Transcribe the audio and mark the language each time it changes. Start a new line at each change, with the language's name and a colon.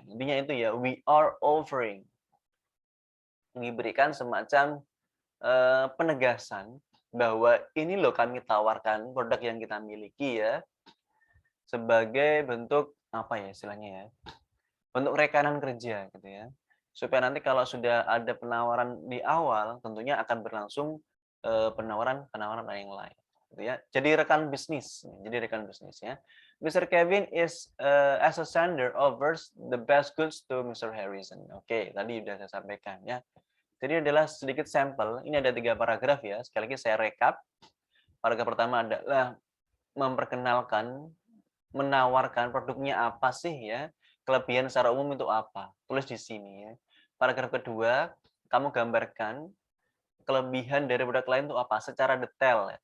Indonesian: Intinya itu ya,
English: we are offering.
Indonesian: Diberikan semacam penegasan bahwa ini loh kami tawarkan produk yang kita miliki ya sebagai bentuk apa ya istilahnya ya, bentuk rekanan kerja gitu ya, supaya nanti kalau sudah ada penawaran di awal tentunya akan berlangsung penawaran yang lain gitu ya, jadi rekan bisnis ya.
English: Mr. Kevin is as a sender offers the best goods to Mr.
Indonesian: Harrison. Oke, tadi sudah saya sampaikan ya. Jadi adalah sedikit sampel. Ini ada 3 paragraf ya. Sekali lagi saya rekap. Paragraf pertama adalah memperkenalkan, menawarkan produknya apa sih ya. Kelebihan secara umum itu apa. Tulis di sini ya. Paragraf kedua, kamu gambarkan kelebihan dari produk lain itu apa secara detail ya.